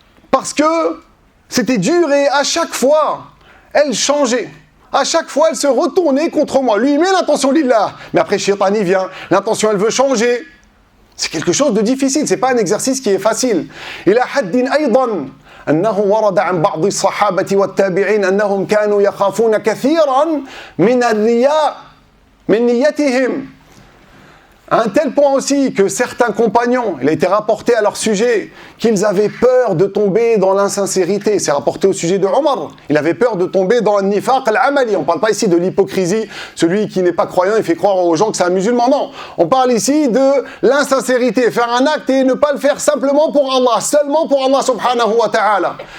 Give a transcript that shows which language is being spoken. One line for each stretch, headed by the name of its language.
French: Parce que c'était dur et à chaque fois, elle changeait. À chaque fois, elle se retournait contre moi. Lui, il met l'intention lillah. Mais après, Shaitan y vient. L'intention, elle veut changer. C'est quelque chose de difficile. C'est pas un exercice qui est facile. Il a
Arabic: haddin aydan. أنه ورد عن بعض الصحابة والتابعين أنهم كانوا يخافون كثيرا من الرياء من نيتهم
French: À un tel point aussi que certains compagnons, il a été rapporté à leur sujet qu'ils avaient peur de tomber dans l'insincérité. C'est rapporté au sujet de Omar. Il avait peur de tomber dans le nifaq al-amali. On ne parle pas ici de l'hypocrisie, celui qui n'est pas croyant, il fait croire aux gens que c'est un musulman. Non, on parle ici de l'insincérité, faire un acte et ne pas le faire simplement pour Allah, seulement pour Allah
Arabic: subhanahu wa ta'ala.